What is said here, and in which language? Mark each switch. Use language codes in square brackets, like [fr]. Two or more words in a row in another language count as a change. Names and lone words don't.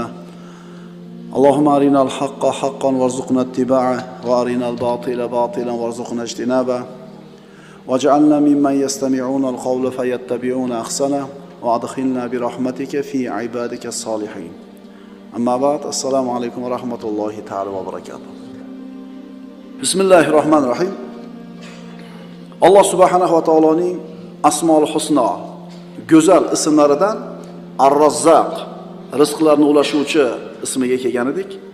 [ar] اللهم أرنا الحق حقا وارزقنا اتباعه وأرنا الباطل باطلا وارزقنا اجتنابه. واجعلنا ممن يستمعون القول فيتبعون أحسنه وأدخلنا برحمتك في عبادك الصالحين. أما بعد, السلام عليكم ورحمة الله تعالى وبركاته. [uz] Bismillahirrohmanirrohim. Alloh subhanahu va taoloning [ar] asmoul husno, [uz] go'zal ismlaridan Ar-Razzaq, rizqlarni ulashuvchi ismiga kelgan edik.